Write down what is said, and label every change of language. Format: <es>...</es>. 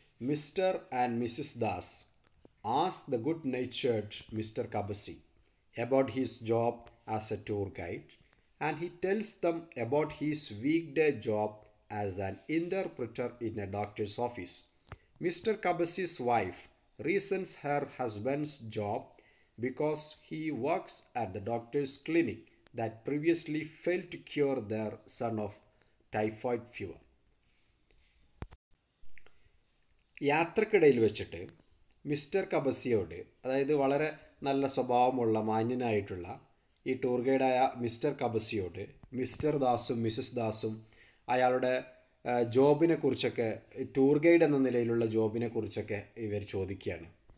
<en>Mister and missus Das asked the good-natured Mr. Kabasi about his job as a tour guide, and he tells them about his weekday job as an interpreter in a doctor's office. Mr. Kabasi's wife resents her husband's job because he works at the doctor's clinic that previously failed to cure their son of typhoid fever.</en> <ml>യാത്രക്കിടയിൽ വെച്ചിട്ട് mister കപസിയോട്, അതായത് വളരെ നല്ല സ്വഭാവമുള്ള മാന്യനായിട്ടുള്ള ഈ tour ഗൈഡായ mister കപസിയോട് mister ദാസും Mrs ദാസും അയാളുടെ ജോബിനെ കുറിച്ചൊക്കെ, tour guide എന്ന നിലയിലുള്ള ജോബിനെ കുറിച്ചൊക്കെ ഇവർ ചോദിക്കുകയാണ്.</ml>